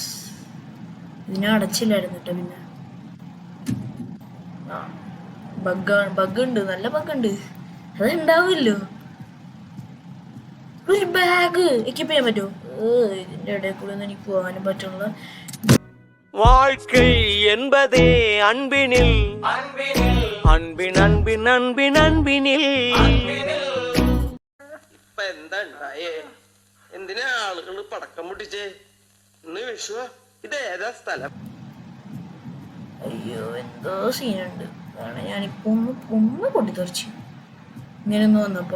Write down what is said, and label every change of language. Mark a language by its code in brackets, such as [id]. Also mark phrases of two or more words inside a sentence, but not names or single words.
[ml] ഇതിനെ അടച്ചില്ലായിരുന്നു കേട്ടോ. പിന്നെ ബഗ്ഗുണ്ട്, നല്ല ബഗ്ഗുണ്ട്. അത് ഉണ്ടാവില്ലോ. ഒരു ബാഗ് എക്യൂപ്പ് ചെയ്യാൻ പറ്റുമോ? ഇതിന്റെ ഇടയിൽ കൂടെ ഒന്നും എനിക്ക് പോകാനും പറ്റുള്ള. [ta] வாழ்க்கை என்பதே அன்பினில் அன்பின் அன்பின் அன்பின் அன்பினில். [ml] ഇപ്പൊ എന്താ ഉണ്ടായേ? എന്തിനാ ആളുകൾ പടക്കം പൊട്ടിച്ചേ? ഇന്ന് വിഷുവാ. ഇത് ഏതാ സ്ഥലം? അയ്യോ എന്തോ സീനുണ്ട്. കാരണം ഞാനിപ്പോ ഒന്ന് പൊട്ടിത്തെറിച്ചു ഇങ്ങനെ ഒന്ന് വന്നപ്പോ.